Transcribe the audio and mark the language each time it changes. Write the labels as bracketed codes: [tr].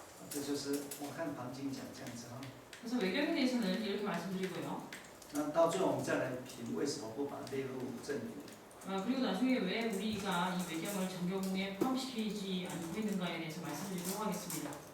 [zh] 这就是我看旁经讲这样子哈。 [ko] 그래서 외경에 대해서는 이렇게 말씀드리고요. [zh] 那到最后我们再来评为什么不把它列入正典。 [ko] 그리고 나중에 왜 우리가 이 외경을 정경에 포함시키지 않고 있는가에 대해서 말씀드리도록 하겠습니다.